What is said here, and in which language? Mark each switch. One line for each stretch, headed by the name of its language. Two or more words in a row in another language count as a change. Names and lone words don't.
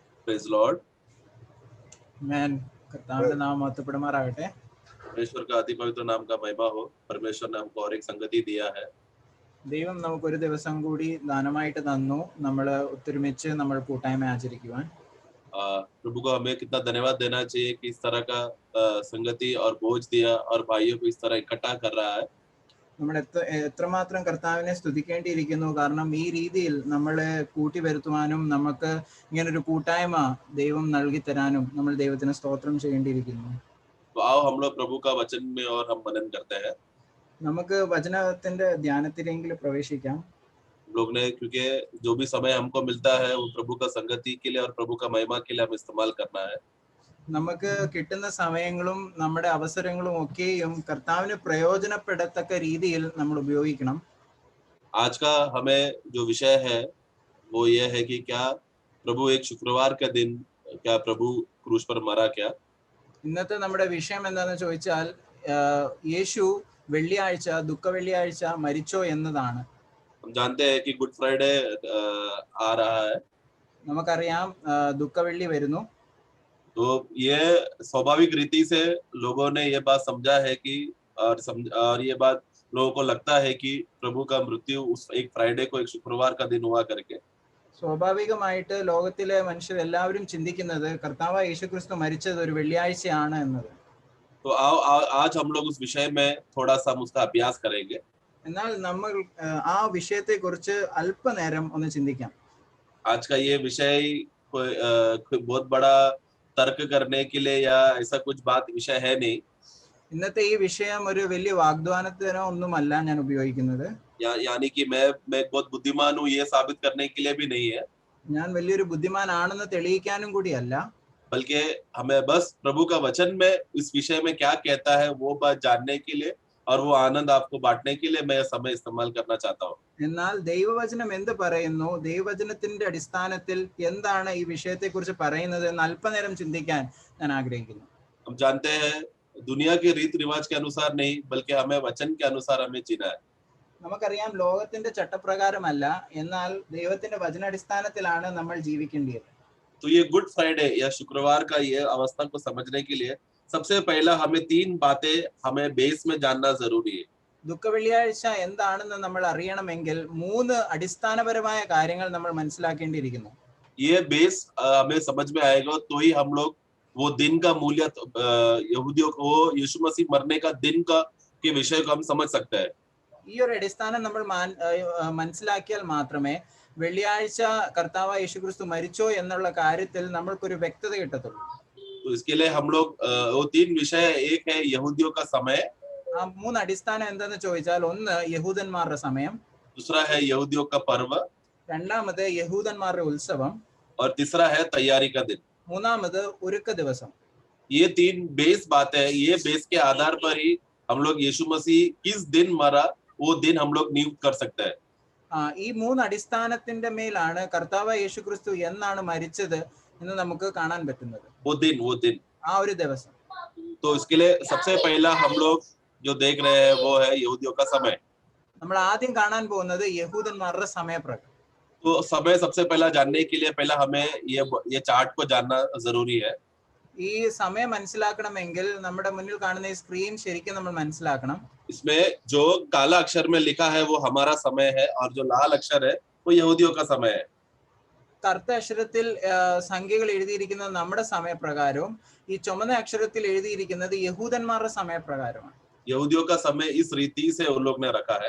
English: Praise Lord. Amen.
Malayalam: കർത്താവിന്റെ നാമം മഹത്വപ്പെടുമാറാകട്ടെ.
Hindi: परमेश्वर का अति पवित्र नाम का महिमा हो. परमेश्वर ने हमको और एक संगति दिया है.
Malayalam: ദൈവം നമുക്ക് ഒരു ദിവസം കൂടി ദാനമായിട്ട് തന്നു, നമ്മൾ ഒത്തൊരുമിച്ച് നമ്മൾ കൂട്ടായ്മ ആചരിക്കുവാൻ.
Hindi: प्रभु को हमें कितना धन्यवाद देना चाहिए कि इस तरह का संगति और बोझ दिया और भाइयों को इस तरह इकट्ठा कर रहा है.
Malayalam: നമ്മൾ എത്രമാത്രം കർത്താവിനെ സ്തുതിക്കേണ്ടിയിരിക്കുന്നു. കാരണം ഈ രീതിയിൽ നമ്മളെ കൂട്ടി വരുത്തുവാനും നമുക്ക് ഇങ്ങനൊരു കൂട്ടായ്മ ദൈവം നൽകി തരാനും നമ്മൾ ദൈവത്തിന് സ്തോത്രം ചെയ്യേണ്ടിയിരിക്കുന്നു.
Hindi: तो आओ हम लोग प्रभु का वचन में और हम मनन करते हैं.
Malayalam: നമുക്ക് വചനത്തിന്റെ ധ്യാനത്തിലെങ്കിലും പ്രവേശിക്കാം.
Hindi: लोग ने क्योंकि जो भी समय हमको मिलता है वो प्रभु का संगति के लिए और प्रभु का महिमा के लिए हम इस्तेमाल करना है.
Malayalam: നമുക്ക് കിട്ടുന്ന സമയങ്ങളും നമ്മുടെ അവസരങ്ങളും ഒക്കെയും കർത്താവിന് പ്രയോജനപ്പെടത്തക്ക രീതിയിൽ നമ്മൾ ഉപയോഗിക്കണം.
Hindi: आज का हमें जो विषय है वो ये है कि क्या प्रभु एक शुक्रवार का दिन क्या प्रभु क्रूस पर मरा क्या.
Malayalam: ഇന്നത്തെ നമ്മുടെ വിഷയം എന്താണെന്ന് ചോദിച്ചാൽ യേശു വെള്ളിയാഴ്ച ദുഃഖ വെള്ളിയാഴ്ച മരിച്ചോ എന്നതാണ്.
Hindi: हम जानते हैं कि गुड फ्राइडे आ रहा है.
Malayalam: നമുക്കറിയാം ദുഃഖ വെള്ളി വരുന്നു.
Hindi: तो ये स्वाभाविक रीति से लोगों ने ये बात समझा है कि और ये बात लोगों को लगता है कि प्रभु का मृत्यु उस एक फ्राइडे को एक शुक्रवार का दिन हुआ करके.
Malayalam: സ്വാഭാവികമായിട്ട് ലോകത്തിലെ മനുഷ്യർ എല്ലാവരും ചിന്തിക്കുന്നത് കർത്താവായ യേശുക്രിസ്തു മരിച്ചത് ഒരു വെള്ളിയാഴ്ചയാണ് എന്നത്.
Hindi: तो आओ आज हम लोग उस विषय में थोड़ा सा उसका अभ्यास करेंगे.
Malayalam: എന്നാൽ നമ്മൾ ആ വിഷയത്തെ കുറിച്ച് അല്പനേരം ഒന്ന് ചിന്തിക്കാം.
Hindi: आज का ये विषय कोई बहुत बड़ा तर्क करने के लिए या ऐसा कुछ बात विषय है नहीं.
Malayalam: ഇന്നത്തെ ഈ വിഷയം ഒരു വലിയ വാഗ്ദാനത്തിനോ ഒന്നുമല്ല ഞാൻ ഉപയോഗിക്കുന്നത്.
Hindi: यानी कि मैं बहुत बुद्धिमान हूँ ये साबित करने के लिए भी नहीं है.
Malayalam: ഞാൻ വലിയൊരു ബുദ്ധിമാനാണെന്ന് തെളിയിക്കാനും കൂടിയല്ല.
Hindi: बल्कि हमें बस प्रभु का वचन में इस विषय में क्या कहता है वो बात जानने के लिए और वो आनंद आपको बांटने के लिए मैं यह समय इस्तेमाल करना चाहता हूँ.
Malayalam: എന്നാൽ ദൈവവചനം എന്ത് പറയുന്നു, ദൈവവചനത്തിന്റെ അടിസ്ഥാനത്തിൽ എന്താണ് ഈ വിഷയത്തെ കുറിച്ച് പറയുന്നത് എന്ന് അല്പനേരം ചിന്തിക്കാൻ ഞാൻ ആഗ്രഹിക്കുന്നു.
Hindi: हम जानते हैं दुनिया के रीत रिवाज के अनुसार नहीं बल्कि हमें वचन के अनुसार हमें जीना है.
Malayalam: നമുക്കറിയാം ലോകത്തിന്റെ ചട്ടപ്രകാരമല്ല, എന്നാൽ ദൈവത്തിന്റെ വചനാടിസ്ഥാനത്തിലാണ് നമ്മൾ ജീവിക്കേണ്ടത്.
Hindi: तो ये गुड फ्राइडे या शुक्रवार का ये अवस्था को समझने के लिए सबसे पहला हमें 3 बातें हमें बेस में जानना जरूरी है.
Malayalam: ദുഃഖ വെള്ളിയാഴ്ച എന്താണെന്ന് നമ്മൾ അറിയണമെങ്കിൽ 3 അടിസ്ഥാനപരമായ കാര്യങ്ങൾ നമ്മൾ മനസ്സിലാക്കേണ്ടിയിരിക്കുന്നു.
Hindi: ये बेस हमें समझ में आएगा तो ही हम लोग वो दिन का मूल्य यहूदियों को यीशु मसीह मरने का दिन का के विषय को हम समझ सकते हैं.
Malayalam: ഈ ഒരു അടിസ്ഥാനം നമ്മൾ മനസ്സിലാക്കിയാൽ മാത്രമേ വെള്ളിയാഴ്ച കർത്താവായ യേശുക്രിസ്തു മരിച്ചോ എന്നുള്ള കാര്യത്തിൽ നമ്മൾക്കൊരു വ്യക്തത കിട്ടത്തുള്ളൂ.
Hindi: तो इसके लिए हम लोग वो 3 विषय, एक है यहूदियों का समय,
Malayalam: ആ 3 അടിസ്ഥാനം എന്താന്ന് ചോദിച്ചാൽ, ഒന്ന് യഹൂദന്മാരുടെ സമയം,
Hindi: दूसरा है यहूदियों का पर्व,
Malayalam: രണ്ടാമത് യഹൂദന്മാരുടെ ഉത്സവം,
Hindi: और तीसरा है तैयारी का दिन.
Malayalam: മൂന്നാമത് ഒരുക്ക ദിവസം.
Hindi: ये 3 बेस बातें हैं. ये बेस के आधार पर ही हम लोग यीशु मसीह किस दिन मरा वो दिन हम लोग नियुक्त कर सकते हैं.
Malayalam: ഈ 3 അടിസ്ഥാനത്തിന്റെ മേലാണ് കർത്താവായ യേശുക്രിസ്തു എന്നാണ് മരിച്ചത് എന്ന് നമുക്ക് കാണാൻ പറ്റുന്നത്.
Hindi: वो दिन
Malayalam: ആ ഒരു ദിവസം.
Hindi: तो इसके लिए सबसे पहला हम लोग जो देख रहे हैं वो है यहूदियों का समय.
Malayalam: നമ്മൾ ആദ്യം കാണാൻ പോകുന്നത് യഹൂദന്മാരുടെ സമയപ്രകാരം.
Hindi: तो समय सबसे पहला जानने के लिए पहला हमें ये चार्ट को जानना जरूरी है.
Malayalam: ഈ സമയം മനസ്സിലാക്കണമെങ്കിൽ നമ്മുടെ മുന്നിൽ കാണുന്ന ഈ സ്ക്രീൻ ശരിക്കും നമ്മൾ മനസ്സിലാക്കണം.
Hindi: इसमें जो काला अक्षर में लिखा है वो हमारा समय है और जो लाल अक्षर है वो यहूदियों का समय है.
Malayalam: കറുത്ത അക്ഷരത്തിൽ സംഖ്യകൾ എഴുതിയിരിക്കുന്നത് നമ്മുടെ സമയപ്രകാരവും ഈ ചുമന്ന അക്ഷരത്തിൽ എഴുതിയിരിക്കുന്നത് യഹൂദന്മാരുടെ സമയപ്രകാരമാണ്.
Hindi: यहूदियों का समय इस रीति से उन लोग ने रखा है.